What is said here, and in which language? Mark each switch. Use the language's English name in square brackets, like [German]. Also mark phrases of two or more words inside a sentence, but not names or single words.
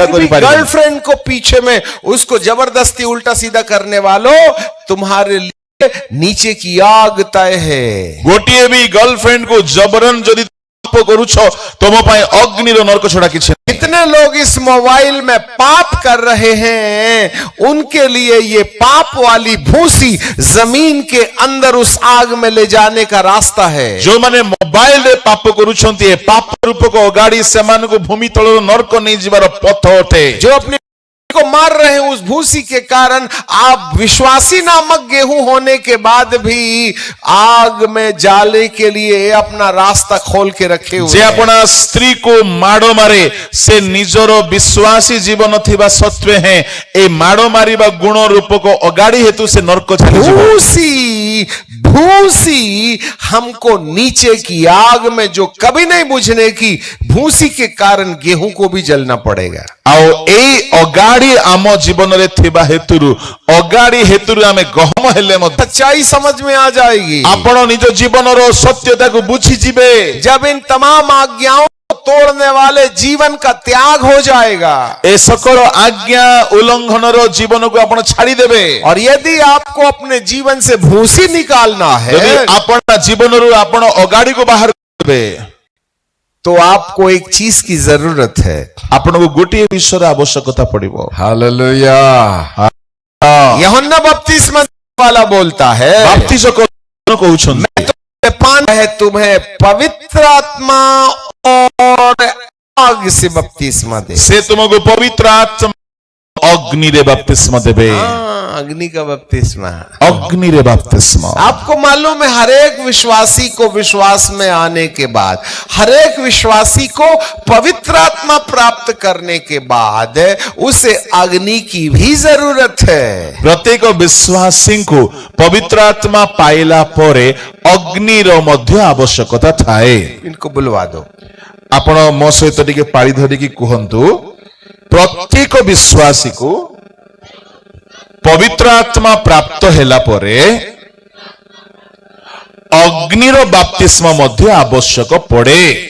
[Hindi] एक भी [Odia] କରିପାରିବ। [Hindi] गर्लफ्रेंड को पीछे में उसको जबरदस्ती उल्टा सीधा करने वालों, तुम्हारे लिए नीचे की आग तय है। [Odia] ଗୋଟିଏ ବି [Hindi] गर्लफ्रेंड को [Odia] जबरन ଯଦି ପାପ କରୁଛ, ତମ ପାଇଁ ଅଗ୍ନିର ନରକ ଛଡା କିଛି ନାହିଁ। [Hindi] कितने लोग इस मोबाइल में पाप कर रहे हैं, उनके लिए ये पाप वाली भूसी जमीन के अंदर उस आग में ले जाने का रास्ता है। [Odia] ଯୋଉମାନେ ମୋବାଇଲ ରେ ପାପ କରୁଛନ୍ତି, ଏ ପାପ ରୂପକ ଅଗାଡି ସେମାନଙ୍କୁ ଭୂମି ତଳର ନରକ ନେଇଯିବାର ପଥ ଅଟେ। [Hindi] जो अपने को मार रहे हैं उस भूसी के कारण, आप विश्वासी नामक गेहूं होने के बाद भी आग में जाले के लिए अपना रास्ता खोल के रखे हुए [Odia] ଯେ [Hindi] हैं। [Odia] ଆପଣ ସ୍ତ୍ରୀକୁ ମାଡ ମାରେ, ସେ ନିଜର ବିଶ୍ୱାସୀ ଜୀବନ ଥିବା ସତ୍ତ୍ୱେ ହେଁ ଏ ମାଡ ମାରିବା ଗୁଣ ରୂପକ ଅଗାଡି ହେତୁ ସେ ନରକ ଚାଲିଯିବ। [Hindi] भूसी भूसी हमको नीचे की आग में जो कभी नहीं बुझने की, भूसी के कारण गेहूं को भी जलना पड़ेगा। [Odia] ଆଉ ଏଇ ଅଗାଡି ଆମ ଜୀବନରେ ଥିବା ହେତୁରୁ, ଅଗାଡି ହେତୁରୁ ଆମେ ଗହମ ହେଲେ ମଧ୍ୟ [Hindi] सच्चाई समझ में आ जाएगी [Odia] ଆପଣ ନିଜ ଜୀବନର ସତ୍ୟତାକୁ ବୁଝିଯିବେ। [Hindi] जब इन तमाम आज्ञाओं को तोड़ने वाले जीवन का त्याग हो जाएगा। [Odia] ଏ ସକଳ ଆଜ୍ଞା ଉଲ୍ଲଂଘନର ଜୀବନକୁ ଆପଣ ଛାଡିଦେବେ। [Hindi] और यदि आपको अपने जीवन से भूसी निकालना [Odia] ଯଦି [Hindi] है, [Odia] ଆପଣ ଜୀବନରୁ ଆପଣ ଅଗାଡିକୁ ବାହାର କରିବେ, [Hindi] तो आपको एक चीज की जरूरत है। [Odia] ଆପଣଙ୍କୁ ଗୋଟିଏ ବିଷୟର ଆବଶ୍ୟକତା ପଡିବ। [Hindi] हालेलुया। यूहन्ना बपतिस्मा वाला बोलता है, [Odia] ବାପ୍ତିଜ କହୁଛନ୍ତି, [Hindi] पान है तुम्हें पवित्र आत्मा और आग से बपतिस्मा दे। [Odia] ସେ ତୁମକୁ ପବିତ୍ର ଆତ୍ମା ଅଗ୍ନିରେ ବାପ୍ତିସ୍ମ ଦେବେ। [Hindi] अग्नि का बपतिस्मा। [Odia] ଅଗ୍ନିରେ ବାପ୍ତିସ୍ମ। [Hindi] आपको मालूम है, हर एक विश्वासी को विश्वास में आने के बाद, हर एक विश्वासी को पवित्र आत्मा प्राप्त करने के बाद उसे अग्नि की भी जरूरत है। [Odia] ପ୍ରତ୍ୟେକ ବିଶ୍ୱାସୀଙ୍କୁ ପବିତ୍ର ଆତ୍ମା ପାଇଲା ପରେ ଅଗ୍ନିର ମଧ୍ୟ ଆବଶ୍ୟକତା ଥାଏ। [Hindi] इनको बुलवा दो। [Odia] ଆପଣ ମୋ ସହିତ ଟିକେ ପାଳି ଧରିକି କୁହନ୍ତୁ, ପ୍ରତ୍ୟେକ ବିଶ୍ୱାସୀକୁ ପବିତ୍ର ଆତ୍ମା ପ୍ରାପ୍ତ ହେଲା ପରେ ଅଗ୍ନିର ବାପ୍ତିସ୍ମ ମଧ୍ୟ ଆବଶ୍ୟକ ପଡେ।